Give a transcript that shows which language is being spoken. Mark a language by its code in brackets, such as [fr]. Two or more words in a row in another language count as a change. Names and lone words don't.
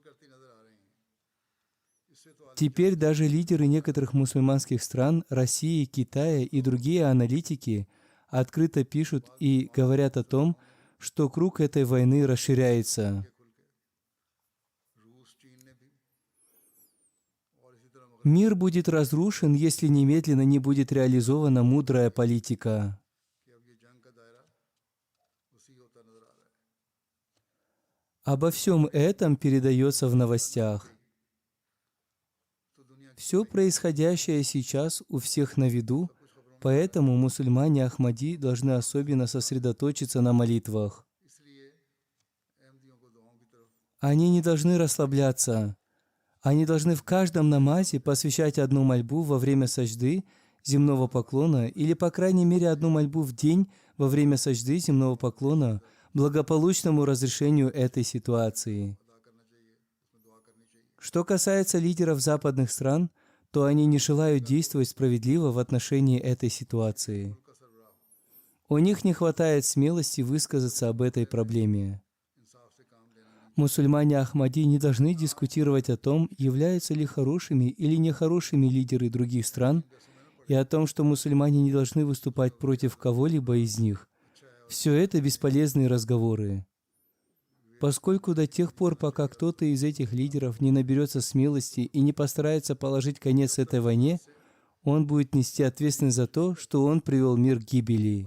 [ru] Теперь даже лидеры некоторых мусульманских стран, России, Китая и другие аналитики открыто пишут и говорят о том, что круг этой войны расширяется. Мир будет разрушен, если немедленно не будет реализована мудрая политика. [ur] کہ اب یہ جنگ کا دائرہ اسی ہوتا نظر آ رہا ہے. [ru] Обо всем этом передается в новостях. [ur] تو دنیا [ru] Все происходящее сейчас у всех на виду, поэтому мусульмане Ахмади должны особенно сосредоточиться на молитвах. [ur] اس لیے احمدیوں کو دعاؤں کی طرف [ru] Они не должны расслабляться. Они должны в каждом намазе посвящать одну мольбу во время саджды, земного поклона, или, по крайней мере, одну мольбу в день во время саджды, земного поклона, благополучному разрешению этой ситуации. [ur] ادا کرنا چاہیے، اس میں دعا کرنی چاہیے. [ru] Что касается лидеров западных стран, то они не желают действовать справедливо в отношении этой ситуации. [ur] کا سربراہ [ru] У них не хватает смелости высказаться об этой проблеме. [ur] انصاف سے کام لینا نہیں. [ru] Мусульмане Ахмади не должны дискутировать о том, являются ли хорошими или нехорошими лидеры других стран, и о том, что мусульмане не должны выступать против кого-либо из них. Все это бесполезные разговоры. Поскольку до тех пор, пока кто-то из этих лидеров не наберется смелости и не постарается положить конец этой войне, он будет нести ответственность за то, что он привел мир к гибели.